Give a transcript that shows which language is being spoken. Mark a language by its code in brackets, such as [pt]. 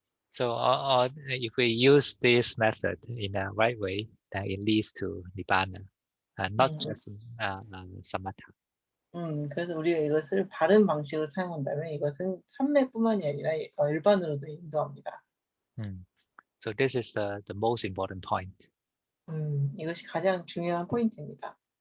[en] So if we use this method in the right way, then it leads to nibbana, not just samatha. [ko] 그래서 우리가 이것을 바른 방식으로 사용한다면 이것은 삼매뿐만이 아니라 일반으로도 인도합니다. [en] So this is the most important point. [ko] 이것이 가장 중요한 포인트입니다.